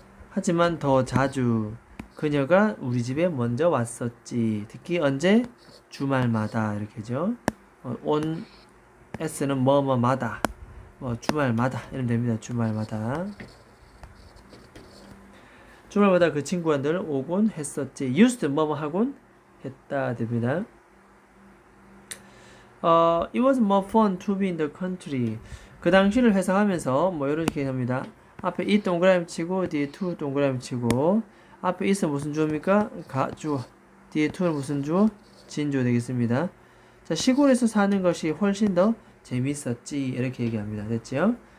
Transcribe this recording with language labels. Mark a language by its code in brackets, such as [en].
[ko] 하지만 더 자주 그녀가 우리 집에 먼저 왔었지. 특히 언제? 주말마다. 이렇게죠. on s는 뭐뭐마다, 뭐 주말마다 이러면 됩니다. 주말마다. 주말마다 그 친구들 오곤 했었지. used 뭐뭐 하곤 했다 됩니다. [en] It was more fun to be in the country. [ko] 그 당시를 회상하면서 뭐 이렇게 합니다. 앞에 이 동그라미 치고 뒤에 to 동그라미 치고 앞에 있어 무슨 주어입니까? 가주어. 뒤에 to는 무슨 주어? 진주어 되겠습니다. 자, 시골에서 사는 것이 훨씬 더 재밌었지 이렇게 얘기합니다. 됐죠?